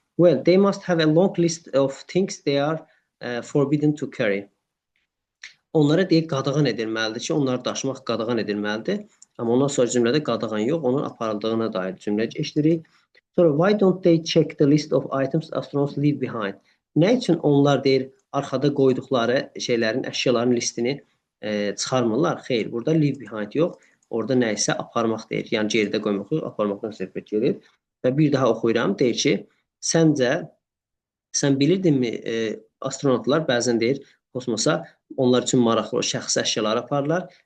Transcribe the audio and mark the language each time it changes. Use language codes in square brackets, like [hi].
[en] Well, they must have a long list of things they are forbidden to carry. [az] Onlara deyir, qadağan edilməlidir ki, onları daşımaq qadağan edilməlidir. Amma ondan sonra cümlədə qadağan yox, onun aparıldığına dair cümlə keçdirik. [en] Sonra, why don't they check the list of items astronauts leave behind? [az] Nə üçün onlar deyir, arxada qoyduqları şeylərin, əşyaların listini çıxarmırlar? Xeyr, burada leave behind yox, orada nə isə aparmaq deyir. Yəni, geridə qoymaq yox, aparmaqdan söhbət gedir. Və bir daha oxuyuram, deyir ki, səncə, sən bilirdinmi, astronotlar bəzən deyir, kosmosa onlar üçün maraqlı şəxsi əşyaları aparırlar.